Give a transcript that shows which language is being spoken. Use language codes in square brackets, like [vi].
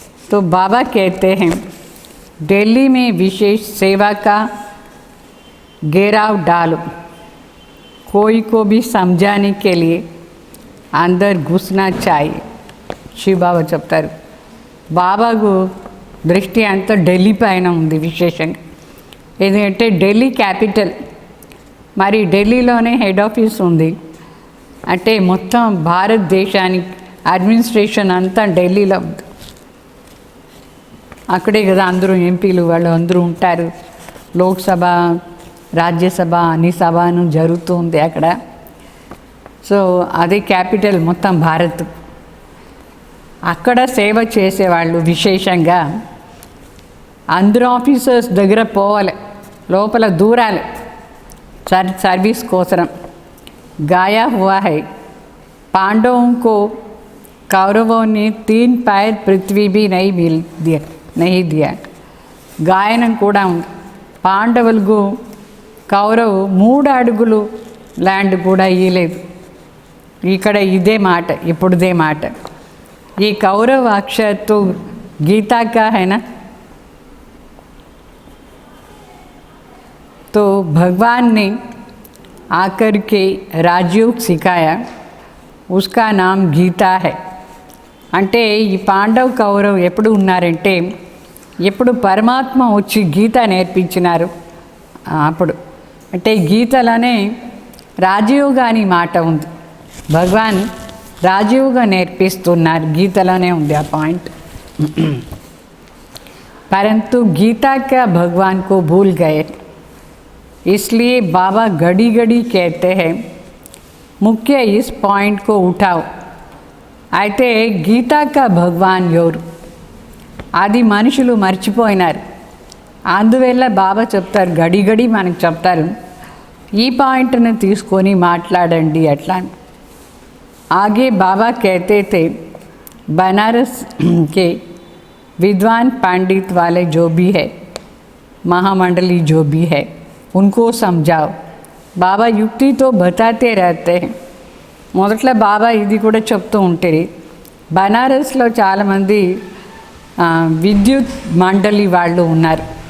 [hi] तो बाबा कहते हैं दिल्ली में विशेष सेवा का घेराव डालो, कोई को भी समझाने के लिए अंदर घुसना चाहिए. शिव बाबा [te] చెప్తారు. బాబాకు దృష్టి అంతా ఢిల్లీ పైన ఉంది విశేషంగా. ఎందుకంటే ఢిల్లీ క్యాపిటల్, మరి ఢిల్లీలోనే హెడ్ ఆఫీస్ ఉంది. అంటే మొత్తం భారతదేశానికి అడ్మినిస్ట్రేషన్ అంతా ఢిల్లీలో ఉంది. అక్కడే కదా అందరూ ఎంపీలు వాళ్ళు అందరూ ఉంటారు. లోక్సభ, రాజ్యసభ అన్ని సభను జరుగుతుంది అక్కడ. సో అదే క్యాపిటల్ మొత్తం భారత్. అక్కడ సేవ చేసేవాళ్ళు విశేషంగా అందరూ ఆఫీసర్స్ దగ్గర పోవాలి, లోపల దూరాలి सर्विस कोसरम. [hi] गाया हुआ है पांडवों को कौरवों ने 3 पैर पृथ्वी भी नहीं दिया. [te] గాయనం కూడా ఉంది. పాండవులకు కౌరవు 3 అడుగులు ల్యాండ్ కూడా ఇవ్వలేదు. ఇక్కడ ఇదే మాట, ఇప్పుడుదే మాట. ఈ కౌరవ అక్షరతో [hi] గీతా కా है ना, तो भगवान ने आकर के राजयोग सिखाया, उसका नाम गीता है. [te] అంటే ఈ పాండవ్ కౌరవ్ ఎప్పుడు ఉన్నారంటే ఎప్పుడు పరమాత్మ వచ్చి గీత నేర్పించినారు అప్పుడు. అంటే గీతలోనే రాజయోగ అని మాట ఉంది. భగవాన్ రాజయోగ నేర్పిస్తున్నారు, గీతలోనే ఉంది ఆ పాయింట్. [hi] परंतु गीता का भगवान को भूल गए, इसलिए बाबा घड़ी घड़ी कहते हैं मुख्य इस पॉइंट को उठाओ. [te] అయితే గీతాకా భగవాన్ ఎవరు అది మనుషులు మర్చిపోయినారు. అందువల్ల బాబా చెప్తారు, గడి గడి మనకు చెప్తారు, ఈ పాయింట్ని తీసుకొని మాట్లాడండి అట్లా. [hi] आगे बाबा कहते थे बनारस के विद्वान पंडित वाले जो भी है, महामंडली जो भी है, उनको समझाओ. बाबा युक्ति तो बताते रहते हैं, [te] మొదట్లో బాబా ఇది కూడా చెప్తూ ఉంటారు. బనారస్లో చాలామంది విద్యుత్ మండలి వాళ్ళు ఉన్నారు.